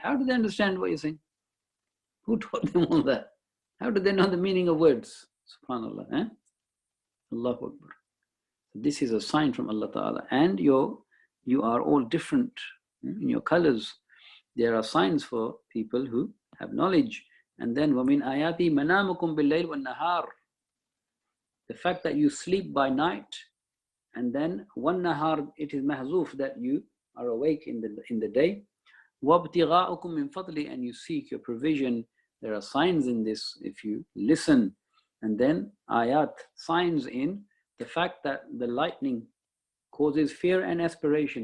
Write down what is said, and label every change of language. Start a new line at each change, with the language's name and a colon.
English: How do they understand what you're saying? Who taught them all that? How do they know the meaning of words? SubhanAllah. Eh? Allahu Akbar. This is a sign from Allah Ta'ala. And you are all different in your colors. There are signs for people who have knowledge. And then
Arabic: وَمِنْ آيَاتِ مَنَامُكُمْ بِاللَّيْلِ وَالنَّهَارِ.
English: The fact that you sleep by night, and then وَالنَّهَارِ, it is mahzuf, that you are awake in the day.
Arabic: وَابْتِغَاءُكُمْ مِنْ فَضْلِ,
English: and you seek your provision. There are signs in this if you listen. And then ayat, signs in the fact that the lightning causes fear and aspiration.